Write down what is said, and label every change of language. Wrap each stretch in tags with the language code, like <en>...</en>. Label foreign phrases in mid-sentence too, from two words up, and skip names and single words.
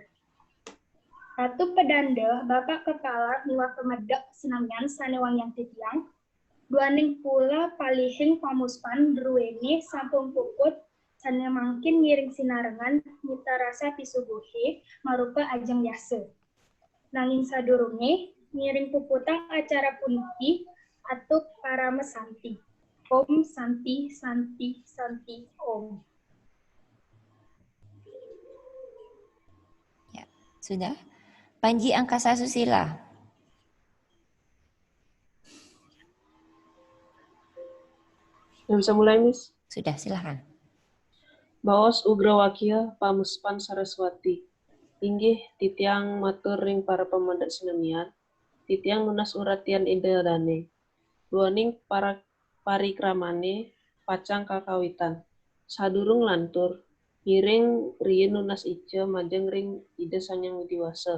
<ban>Ratu pedanda Bapak Kepala miwah pemedek sinamian sanewangyang titiang, duaning pula palihing pamuspan druweni sampun puput sane mangkin ngiring sinarengan mita rasa pisuguhe marupa ajeng yase. Nanging sadurunge ngiring puputang acara puniki atuk para mesanti. Om Santi Santi Santi Om.</ban> <id>Ya, sudah. Panji Angkasa Susila. Yang bisa mulai, Miss? Sudah, silakan.</id> <ban>Baos Ugrawakia Pamuspan Saraswati. Inggih titiang matur ring para pamedek sinamian, titiang nunas uratian idadane. Duaning para parikramane pacang kakawitan. Sadurung lantur, ngiring riyin nunas ice majeng ring ide sanyang widiwasa.</ban>